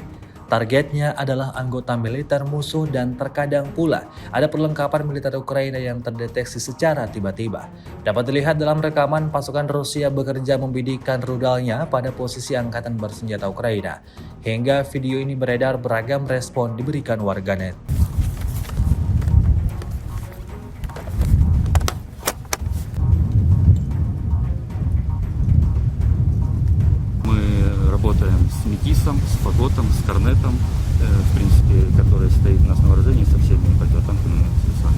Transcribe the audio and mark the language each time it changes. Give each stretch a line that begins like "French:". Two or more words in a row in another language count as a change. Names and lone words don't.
Indonesian: Targetnya adalah anggota militer musuh dan terkadang pula ada perlengkapan militer Ukraina yang terdeteksi secara tiba-tiba. Dapat dilihat dalam rekaman pasukan Rusia bekerja membidikkan rudalnya pada posisi Angkatan Bersenjata Ukraina. Hingga video ini beredar, beragam respon diberikan warganet.
Russian: Работаем с Метисом, с Фаготом, с Корнетом, в принципе, который стоит у нас на вооружении со всеми противотанковыми средствами.